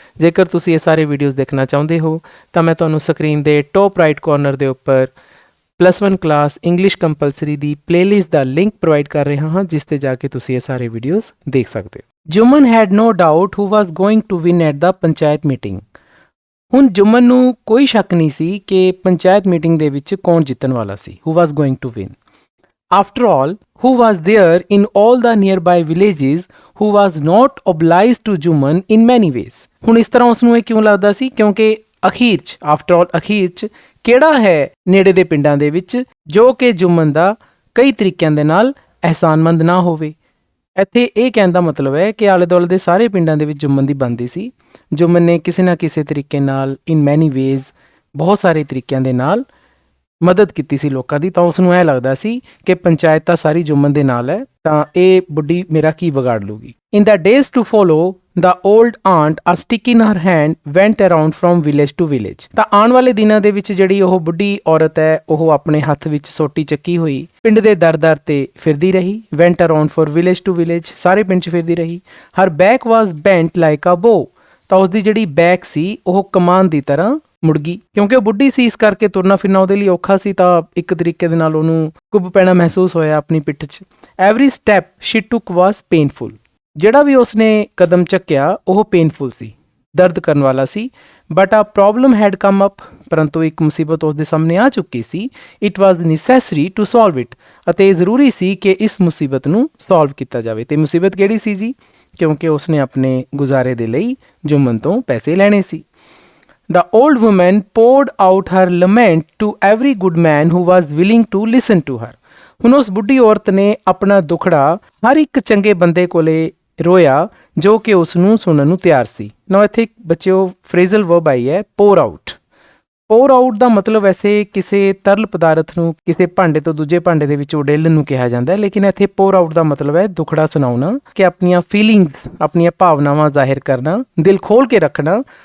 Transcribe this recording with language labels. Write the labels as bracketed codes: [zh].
[pa] ਜੇਕਰ ਤੁਸੀਂ ਇਹ ਸਾਰੇ ਵੀਡੀਓਜ਼ ਦੇਖਣਾ ਚਾਹੁੰਦੇ ਹੋ ਤਾਂ ਮੈਂ ਤੁਹਾਨੂੰ ਸਕਰੀਨ ਦੇ ਟੌਪ ਰਾਈਟ ਕਾਰਨਰ ਦੇ ਉੱਪਰ +1 ਕਲਾਸ ਇੰਗਲਿਸ਼ ਕੰਪਲਸਰੀ ਦੀ ਪਲੇਲਿਸਟ ਦਾ ਲਿੰਕ ਪ੍ਰੋਵਾਈਡ ਕਰ ਰਿਹਾ ਹਾਂ, ਜਿਸ ਤੇ ਜਾ ਕੇ ਤੁਸੀਂ ਇਹ ਸਾਰੇ ਵੀਡੀਓਜ਼ ਦੇਖ ਸਕਦੇ ਹੋ। [en] Juman had no doubt who was going to win at the panchayat meeting. [pa] ਹੁਣ ਜੁਮਨ ਨੂੰ ਕੋਈ ਸ਼ੱਕ ਨਹੀਂ ਸੀ ਕਿ ਪੰਚਾਇਤ ਮੀਟਿੰਗ ਦੇ ਵਿੱਚ ਕੌਣ ਜਿੱਤਣ ਵਾਲਾ ਸੀ। [en] Who was going to win. After all who was there in all the nearby villages who was not obliged to Juman in many ways। [pa] ਹੁਣ ਇਸ ਤਰ੍ਹਾਂ ਉਸ ਨੂੰ ਇਹ ਕਿਉਂ ਲੱਗਦਾ ਸੀ? ਕਿਉਂਕਿ ਅਖੀਰ 'ਚ [en] after all [pa] ਅਖੀਰ 'ਚ ਕਿਹੜਾ ਹੈ ਨੇੜੇ ਦੇ ਪਿੰਡਾਂ ਦੇ ਵਿੱਚ ਜੋ ਕਿ ਜੁਮਨ ਦਾ ਕਈ ਤਰੀਕਿਆਂ ਦੇ ਨਾਲ ਅਹਿਸਾਨਮੰਦ ਨਾ ਹੋਵੇ। ਇੱਥੇ ਇਹ ਕਹਿਣ ਦਾ ਮਤਲਬ ਹੈ ਕਿ ਆਲੇ ਦੁਆਲੇ ਦੇ ਸਾਰੇ ਪਿੰਡਾਂ ਦੇ ਵਿੱਚ ਜੁਮਨ ਦੀ ਬਣਦੀ ਸੀ। ਜੁਮਨ ਨੇ ਕਿਸੇ ਨਾ ਕਿਸੇ ਤਰੀਕੇ ਨਾਲ [en] in many ways, [pa] ਬਹੁਤ ਸਾਰੇ ਤਰੀਕਿਆਂ ਦੇ ਨਾਲ ਮਦਦ ਕੀਤੀ ਸੀ ਲੋਕਾਂ ਦੀ, ਤਾਂ ਉਸ ਨੂੰ ਐਂ ਲੱਗਦਾ ਸੀ ਕਿ ਪੰਚਾਇਤ ਤਾਂ ਸਾਰੀ ਜੁਮਨ ਦੇ ਨਾਲ ਹੈ, ਤਾਂ ਇਹ ਬੁੱਢੀ ਮੇਰਾ ਕੀ ਵਿਗਾੜ ਲੂਗੀ। [en] In the days to follow The old aunt, a stick in her hand, went around from village to village। [pa] ਤਾਂ ਆਉਣ ਵਾਲੇ ਦਿਨਾਂ ਦੇ ਵਿੱਚ ਜਿਹੜੀ ਉਹ ਬੁੱਢੀ ਔਰਤ ਹੈ, ਉਹ ਆਪਣੇ ਹੱਥ ਵਿੱਚ ਸੋਟੀ ਚੱਕੀ ਹੋਈ ਪਿੰਡ ਦੇ ਦਰ-ਦਰ ਤੇ ਫਿਰਦੀ ਰਹੀ। [en] went around for village to village, [pa] ਸਾਰੇ ਪਿੰਡ 'ਚ ਫਿਰਦੀ ਰਹੀ। [en] her back was bent like a bow, [pa] ਤਾਂ ਉਸਦੀ ਜਿਹੜੀ ਬੈਕ ਸੀ ਉਹ ਕਮਾਨ ਦੀ ਤਰ੍ਹਾਂ ਮੁੜ ਗਈ, ਕਿਉਂਕਿ ਉਹ ਬੁੱਢੀ ਸੀ, ਇਸ ਕਰਕੇ ਤੁਰਨਾ ਫਿਰਨਾ ਉਹਦੇ ਲਈ ਔਖਾ ਸੀ, ਤਾਂ ਇੱਕ ਤਰੀਕੇ ਦੇ ਨਾਲ ਉਹਨੂੰ ਕੁੱਬ ਪੈਣਾ ਮਹਿਸੂਸ ਹੋਇਆ ਆਪਣੀ ਪਿੱਠ 'ਚ। [en] every step she took was painful, [pa] ਜਿਹੜਾ ਵੀ ਉਸਨੇ ਕਦਮ ਚੱਕਿਆ ਉਹ ਪੇਨਫੁਲ ਸੀ, ਦਰਦ ਕਰਨ ਵਾਲਾ ਸੀ। [en] but a problem had come up, [pa] ਪਰੰਤੂ ਇੱਕ ਮੁਸੀਬਤ ਉਸ ਦੇ ਸਾਹਮਣੇ ਆ ਚੁੱਕੀ ਸੀ। [en] it was necessary to solve it, [pa] ਅਤੇ ਜ਼ਰੂਰੀ ਸੀ ਕਿ ਇਸ ਮੁਸੀਬਤ ਨੂੰ ਸੋਲਵ ਕੀਤਾ ਜਾਵੇ। ਤੇ ਮੁਸੀਬਤ ਕਿਹੜੀ ਸੀ ਜੀ? ਕਿਉਂਕਿ ਉਸਨੇ ਆਪਣੇ ਗੁਜ਼ਾਰੇ ਦੇ ਲਈ ਜੁਮਨ ਤੋਂ ਪੈਸੇ ਲੈਣੇ ਸੀ। [en] The old woman poured out her lament to every good man who was willing to listen to her। [pa] ਹੁਣ ਉਸ ਬੁੱਢੀ ਔਰਤ ਨੇ ਆਪਣਾ ਦੁਖੜਾ ਹਰ ਇੱਕ ਚੰਗੇ ਬੰਦੇ ਕੋਲੇ ਰੋਇਆ ਜੋ ਕਿ ਉਸ ਨੂੰ ਸੁਣਨ ਨੂੰ ਤਿਆਰ ਸੀ। ਨਾ ਇੱਥੇ ਬੱਚਿਓ ਫਰੇਜ਼ਲ ਵਰਬ ਆਈ ਹੈ pour out। pour out ਦਾ ਮਤਲਬ ਵੈਸੇ ਕਿਸੇ ਤਰਲ ਪਦਾਰਥ ਨੂੰ ਕਿਸੇ ਭਾਂਡੇ ਤੋਂ ਦੂਜੇ ਭਾਂਡੇ ਦੇ ਵਿੱਚ ਉਡੇਲਣ ਨੂੰ ਕਿਹਾ ਜਾਂਦਾ ਹੈ, ਲੇਕਿਨ ਇੱਥੇ pour out ਦਾ ਮਤਲਬ ਹੈ ਦੁਖੜਾ ਸੁਣਾਉਣਾ, ਕਿ ਆਪਣੀਆਂ ਫੀਲਿੰਗਸ, ਆਪਣੀਆਂ ਭਾਵਨਾਵਾਂ ਜ਼ਾਹਿਰ ਕਰਨਾ, ਦਿਲ ਖੋਲ੍ਹ ਕੇ ਰੱਖਣਾ।